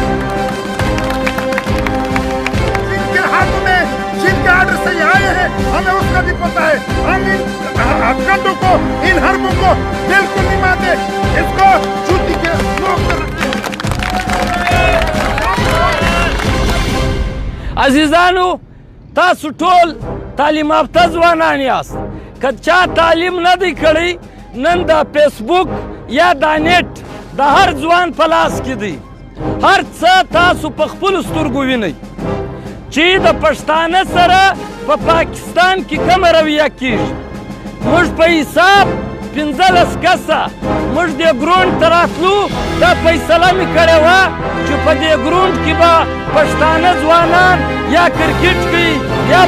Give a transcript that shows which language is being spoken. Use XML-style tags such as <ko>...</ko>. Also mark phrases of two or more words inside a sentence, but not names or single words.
<ur>ہاتھوں میں جن کے آرڈر سے آئے ہیں ہمیں اس کا بھی پتا ہے ہم ان ہتھکنڈوں کو ان حربوں کو بالکل نہیں مانتے اس کو جوتی کے</ur> <ps>عزیزانو تاسو ټول تعلیم یافته ځوانان یاست که چا تعلیم نه دی کړی نن د فیسبوک یا د نیټ د هر ځوان په لاس کې دی هر څه تاسو په خپلو سترګو وینئ چې د پښتانه سره په پاکستان کې کومه رویه کیږي موږ په حساب 15 کسه موږ دې ګراوند ته راتلو دا فیصله مې کړې وه چې په دې ګراوند کې به پښتانه ځوانان یا کرکټ کوي یا</ps>